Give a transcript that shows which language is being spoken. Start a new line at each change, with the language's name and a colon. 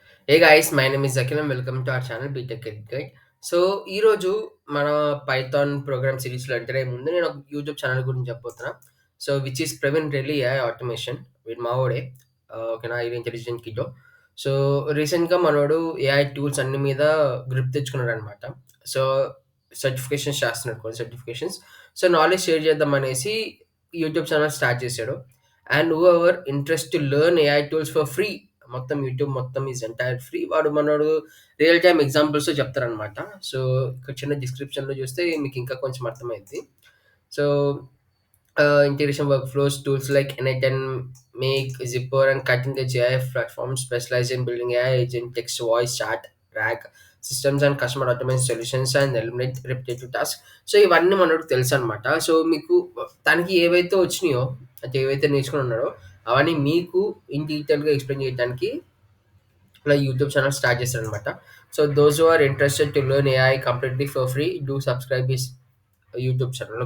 English: Hey guys, my name is Zakil and welcome to our channel BTech Ed Guide.
Telugu: So ఈరోజు మన Python program సిరీస్లో enter అయ్యే ముందు నేను ఒక యూట్యూబ్ ఛానల్ గురించి చెప్పబోతున్నా. So
English: which is
Telugu: Praveen Reddy AI automation వీడు మావోడే. ఓకేనా, ఇది ఇంటెలిజెంట్ కిటో. సో రీసెంట్గా మనోడు ఏఐ టూల్స్ అన్ని మీద గ్రిప్ తెచ్చుకున్నాడు అనమాట. సో సర్టిఫికేషన్స్ చేస్తున్నాడు, కొన్ని సర్టిఫికేషన్స్. సో నాలెడ్జ్ షేర్ చేద్దాం అనేసి యూట్యూబ్ ఛానల్ స్టార్ట్ చేశాడు.
English: and whoever interest to learn AI tools for free,
Telugu: మొత్తం యూట్యూబ్ మొత్తం
English: Is entire free.
Telugu: వాడు మనోడు రియల్ టైమ్ ఎగ్జాంపుల్స్ చెప్తారనమాట. సో ఇక్కడ చిన్న డిస్క్రిప్షన్లో చూస్తే మీకు ఇంకా కొంచెం అర్థమైంది.
English: So integration workflows, tools like N8N, Make, Zipper, and cutting edge AI platforms specialize in building AI agent, text, voice, chat, RAG systems and customer automation solutions and eliminate repetitive tasks.
Telugu: So ఇవన్నీ మనకు తెలుసు అనమాట. So మీకు తనకి ఏవైతే వచ్చినాయో, అంటే ఏవైతే నేర్చుకుని ఉన్నాడో అవన్నీ మీకు ఇన్ డీటెయిల్గా ఎక్స్ప్లెయిన్ చేయడానికి ఇలా యూట్యూబ్ ఛానల్ స్టార్ట్ చేశారనమాట.
English: So those who are interested to learn AI completely for free do subscribe his YouTube channel.